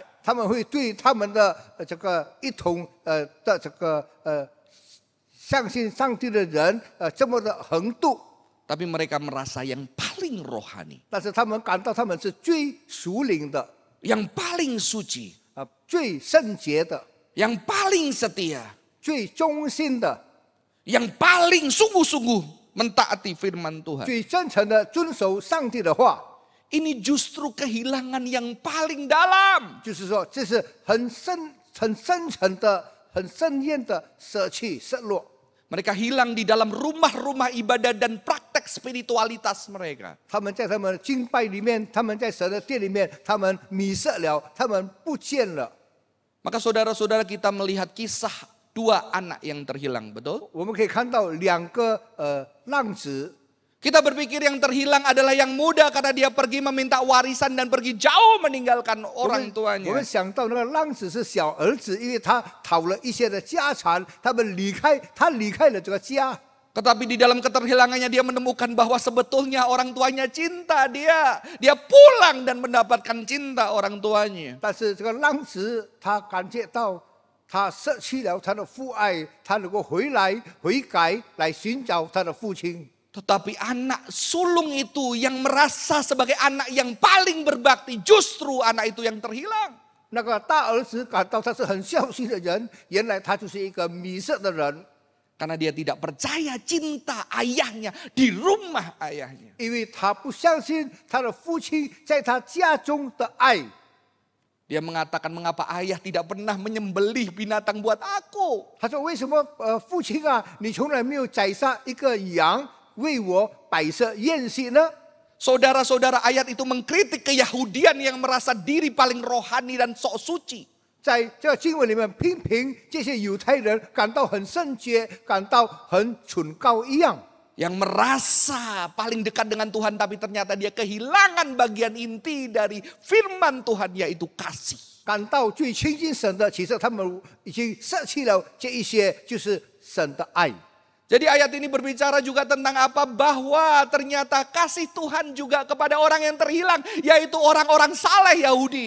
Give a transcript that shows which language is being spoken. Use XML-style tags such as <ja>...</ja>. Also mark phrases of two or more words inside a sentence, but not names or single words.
<zh>他们会对他们的这个一同的这个相信上帝的人这么的横渡，</zh> <id>Tapi mereka merasa yang paling rohani.</id> <zh>但是他们感到他们是最属灵的，</zh> <id>Yang paling suci.</id> <zh>最圣洁的，</zh> <id>Yang paling setia.</id> <zh>最忠心的，</zh> <id>Yang paling sungguh-sungguh mentaati firman Tuhan.</id> <zh>最真诚的遵守上帝的话。</zh> <id>Ini justru kehilangan yang paling dalam.</id> <zh>就是说，这是很深沉的、很深远的舍弃、失落。</zh> <id>Mereka hilang di dalam rumah-rumah ibadah dan praktek spiritualitas mereka.</id> <zh>他们在他们的敬拜里面，他们在神的殿里面，他们迷失了，他们不见了。</zh> <id>Maka saudara-saudara kita melihat kisah 2 anak yang terhilang, betul?</id> <zh>我们可以看到2个浪子，</zh> <id>Kita berpikir yang terhilang adalah yang muda karena dia pergi meminta warisan dan pergi jauh meninggalkan</id> <zh>我</zh> <id>orang</id> <zh>们</zh> <id>tuanya.</id> <zh>想到那个浪子是小儿子，因为他讨了一些的家产，他离开了这个家。</zh> <id>Tetapi di dalam keterhilangannya dia menemukan bahwa sebetulnya orang tuanya cinta dia. Dia pulang dan mendapatkan cinta orang tuanya.</id> <zh>但是这个浪子他感觉到，他失去了他的父爱，他能够悔改来寻找他的父亲。</zh> <id>Tetapi anak sulung itu yang merasa sebagai anak yang paling berbakti, justru anak itu yang terhilang.</id> <zh>那个大儿子感到他是很孝心的人，原来他就是一个迷失的人，</zh> <id>Karena dia tidak percaya cinta ayahnya di rumah ayahnya.</id> <zh>因为他不相信他的父亲在他家中的爱。</zh> <id>Dia mengatakan mengapa ayah tidak pernah menyembelih binatang buat aku.</id> <zh>他说：“为什么父亲啊，你从来没有宰杀一个羊为我摆设宴席呢？”</zh> <id>Saudara-saudara, ayat itu mengkritik keyahudian yang merasa diri paling rohani dan sok suci.</id> <zh>在这个经文里面批评这些犹太人感到很圣洁，感到很崇高一样。</zh> <id>Yang merasa paling dekat dengan Tuhan tapi ternyata dia kehilangan bagian inti dari firman Tuhan, yaitu kasih.</id> <zh>感到最亲近神的，其实他们已经失去了这一些，就是神的爱。</zh> <id>Jadi ayat ini berbicara juga tentang apa? Bahwa ternyata kasih Tuhan juga kepada orang yang terhilang, yaitu orang-orang saleh Yahudi.</id>